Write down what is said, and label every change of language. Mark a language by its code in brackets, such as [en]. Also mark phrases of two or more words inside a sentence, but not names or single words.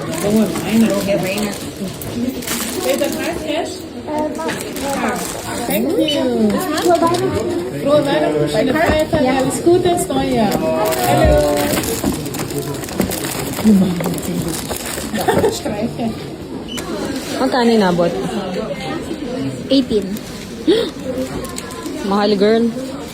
[de] Rohe weiner. [en] Thank you. [de] Frohe Weihnachten, schöne Feiertage, alles Gute ins neue Jahr. Hallo. Streiche. [tl] Magkano inabot? 18. Mahal, girl.